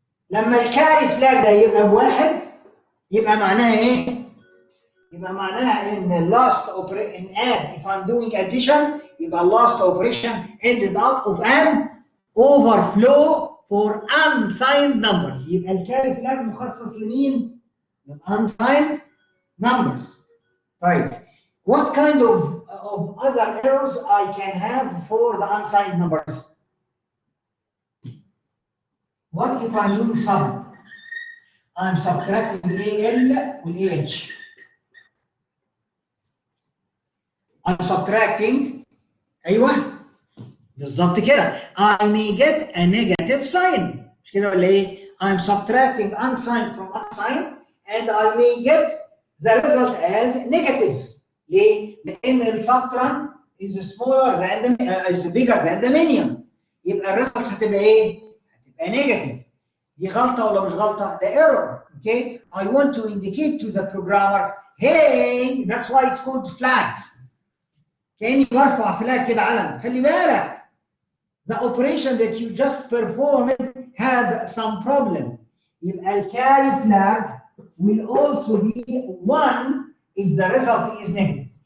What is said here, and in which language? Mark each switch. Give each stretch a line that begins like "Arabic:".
Arabic: لما الكاري فلاج ده يبقى بواحد يبقى معناها ايه؟ يبقى معناها ان
English: last operation in add if I'm doing addition
Arabic: يبقى
English: last operation ended up of an overflow for unsigned numbers.
Arabic: يبقى الكاري فلاج مخصص لمين؟ للunsigned numbers. طيب
English: what kind of other errors I can have for the unsigned numbers? What if I'm doing sum? I'm subtracting AL with AH. I'm subtracting
Arabic: ايوه بالظبط كده
English: I may get a negative sign
Arabic: مش كده ولا ايه؟
English: I'm subtracting unsigned from unsigned and I may get the result as negative.
Arabic: ليه؟ لأن السبتران
English: is smaller than the is bigger than the median.
Arabic: يبقى الريزلتس هتبقى ايه؟ هتبقى negative. دي غلطة ولا مش غلطة؟
English: ده error. Okay? I want to indicate to the programmer, hey, that's why it's called flags.
Arabic: كأني برفع فلاج كده علم. خلي بالك.
English: The operation that you just performed had some problem.
Arabic: يبقى الكاري
English: flag will also be 1 if the result is negative.